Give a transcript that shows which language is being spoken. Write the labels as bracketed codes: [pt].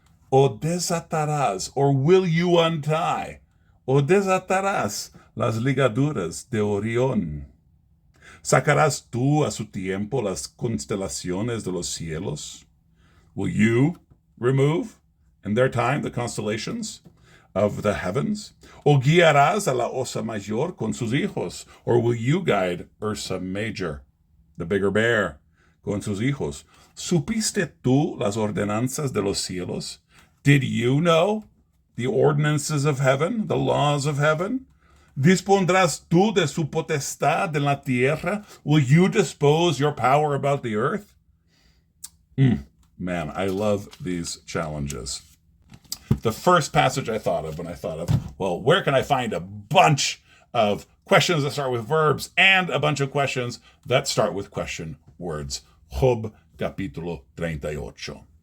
[es] ¿O desatarás, [en] or will you untie? [es] ¿O desatarás las ligaduras de Orión? ¿Sacarás tú a su tiempo las constelaciones de los cielos? [en] Will you remove in their time the constellations of the heavens? [es] ¿O guiarás a la Osa Mayor con sus hijos? [en] Or will you guide Ursa Major, the bigger bear, [es] con sus hijos? ¿Supiste tú las ordenanzas de los cielos? [en] Did you know the ordinances of heaven, the laws of heaven? [es] ¿Dispondrás tú de su potestad en la tierra? [en] Will you dispose your power about the earth? Man, I love these challenges. The first passage I thought of when I thought of, well, where can I find a bunch of questions that start with verbs and a bunch of questions that start with question words? Job capítulo 38.